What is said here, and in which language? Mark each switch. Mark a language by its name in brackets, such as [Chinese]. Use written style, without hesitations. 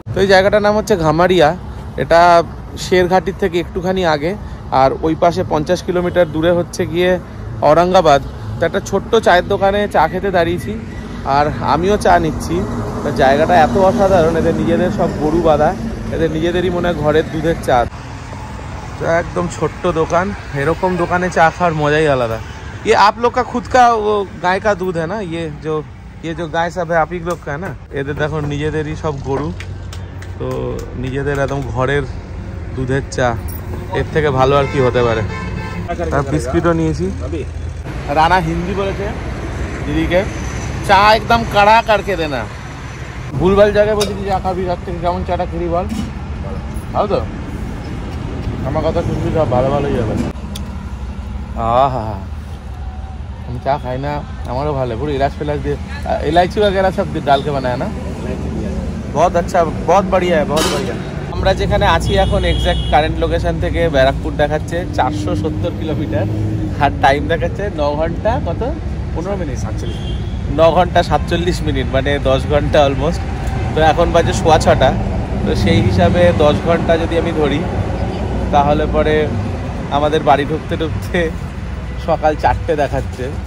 [Bangla] তো এই জায়গাটার নাম হচ্ছে ঘামারিয়া, এটা শেরঘাটির থেকে একটুখানি আগে, আর ওই পাশে 50 কিলোমিটার দূরে হচ্ছে গিয়ে ঔরঙ্গাবাদ। তো একটা ছোট্ট চায়ের দোকানে চা খেতে দাঁড়িয়েছি, আর আমিও চা নিচ্ছি। তো জায়গাটা এত অসাধারণ, এদের নিজেদের সব গরু বাঁধা, এদের নিজেদেরই মনে হয় ঘরের দুধের চা। তো একদম ছোট্ট দোকান, এরকম দোকানে চা খাওয়ার মজাই আলাদা। [Hindi] ये आप लोग का खुद का वो गाय का दूध है ना, ये जो गाय सब है आप ही लोग का है ना? [Bangla] এদের দেখো নিজেদেরই সব গরু, তো নিজেদের একদম ঘরের দুধের চা, এর থেকে ভালো আর কি হতে পারে। আর বিস্কিটও নিয়েছি। রানা হিন্দি বলেছে দিদিকে, [Hindi] চা একদম কড়া করকে দেনা। [Bangla] ভুলভাল জায়গায় বলছি চা খাবি, রাত থেকে কেমন চাটা খেলি বল, ভালো তো? আমার কথা শুনবি, সব ভালো ভালোই যাবে। [Hindi] हम चाय खाए ना, हमारे भाले पूरी इलायची फिलाच दिए, इलायची वगैरह सब डाल के बनाया ना, बहुत अच्छा, बहुत बढ़िया है, बहुत बढ़िया। [Bangla] আমরা যেখানে আছি এখন এক্স্যাক্ট কারেন্ট লোকেশন থেকে ব্যারাকপুর দেখাচ্ছে 470 কিলোমিটার, আর টাইম দেখাচ্ছে 9 ঘন্টা কত 15 মিনিট 9 ঘন্টা 47 মিনিট, মানে 10 ঘন্টা অলমোস্ট। তো এখন বাজে 6:15, তো সেই হিসাবে 10 ঘন্টা যদি আমি ধরি তাহলে পরে আমাদের বাড়ি ঢুকতে ঢুকতে সকাল 4টে দেখাচ্ছে।